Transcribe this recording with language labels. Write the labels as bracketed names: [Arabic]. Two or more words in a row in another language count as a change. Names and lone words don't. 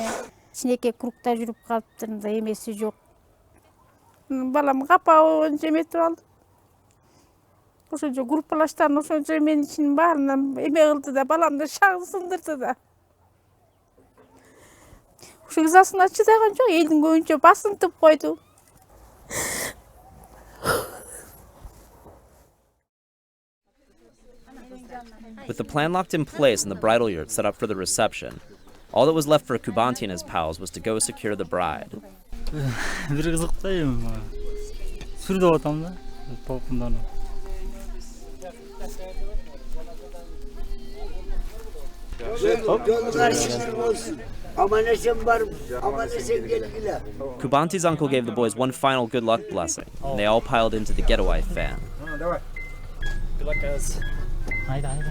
[Kyrgyz] Кичинекей кругта жүрүп калыптыр, мындай эмеси жок. Балам капа болчу эметип алды. Ошончо группалаштарын ошончо эменин ичинин баарынан эме кылды да, баламды шагын сындырды да. Ошо ызасына чыдаган жок, элдин көбүнчө басынтып койду. [English] With the plan locked in place and the bridal yurt set up for the reception, all that was left for Kubanti and his pals was to go secure the bride. [Kyrgyz] Бир кызыктай сүрдөп атам да, толкундан. [English] Kubanti's uncle gave the boys one final good luck blessing, and they all piled into the getaway van. Good luck, guys. Haydi.